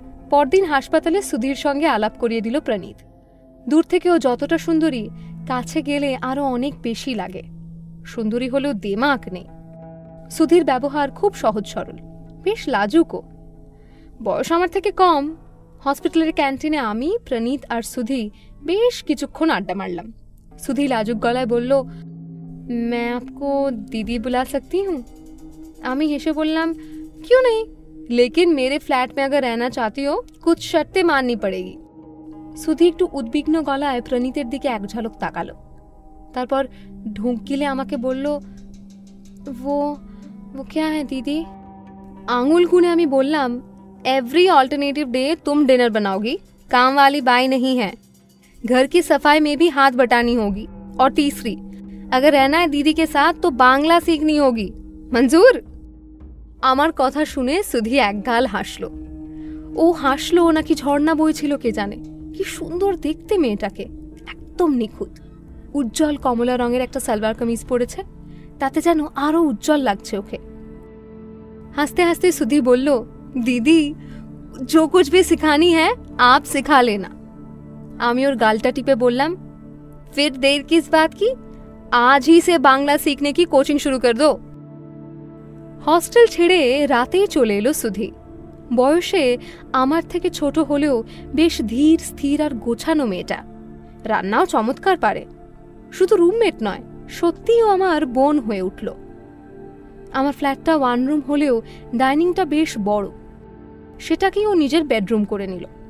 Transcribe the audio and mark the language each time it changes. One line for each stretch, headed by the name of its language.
Bangla: পরদিন হাসপাতালে সুধীর সঙ্গে আলাপ করিয়ে দিল প্রণীত। দূর থেকে ও যতটা সুন্দরী, কাছে গেলে আরো অনেক বেশি লাগে। সুন্দরী হলেও দেমাক নেই। সুধীর ব্যবহার খুব সহজ সরল, বেশ লাজুকও। বয়স আমার থেকে কম। হসপিটালের ক্যান্টিনে আমি, প্রণীত আর সুধি বেশ কিছুক্ষণ আড্ডা মারলাম। সুধি লাজুক গলায় বলল,
Hindi: मैं आपको दीदी बुला सकती हूँ?
Bangla: আমি হেসে বললাম,
Hindi: क्यों नहीं, लेकिन मेरे फ्लैट में अगर रहना चाहती हो कुछ शर्तें माननी पड़ेगी।
Bangla: সুধি একটু উদ্বিগ্ন গলায় প্রণীতের দিকে এক ঝলক তাকালো, তারপর ঢোক গিলে আমাকে বলল,
Hindi: वो क्या है दीदी? आंगुल गुने
Bangla: আমি বললাম,
Hindi: एवरी ऑल्टरनेटिव डे तुम डिनर बनाओगी, काम वाली बाई नहीं है, घर की सफाई में भी हाथ बटानी होगी, और तीसरी, अगर रहना है दीदी के साथ तो बांग्ला सीखनी होगी, मंजूर?
Bangla: আমার কথা শুনে সুধি একগাল হাসলো। ও হাসলো নাকি ঝর্ণা বইছিল কে জানে। কি সুন্দর দেখতে মেয়েটাকে, একদম নিখুঁত। উজ্জ্বল কমলা রঙের একটা সালোয়ার কামিজ পরেছে, তাতে যেন আরো উজ্জ্বল লাগছে ওকে। হাসতে হাসতে সুধি বলল, দিদি
Hindi: जो कुछ भी सिखानी है आप सिखा लेना।
Bangla: আমি ওর গালটা টিপে বললাম,
Hindi: फिर देर किस बात की, आज ही से बांग्ला सीखने की कोचिंग शुरू कर दो।
Bangla: হস্টেল ছেড়ে রাতেই চলে এলো সুধি। বয়সে আমার থেকে ছোট হলেও বেশ ধীর স্থির আর গোছানো মেয়েটা। রান্নাও চমৎকার পারে। শুধু রুমমেট নয়, সত্যিও আমার বোন হয়ে উঠল। আমার ফ্ল্যাটটা ওয়ান রুম হলেও ডাইনিংটা বেশ বড়। সেটাকেই ও নিজের বেডরুম করে নিল।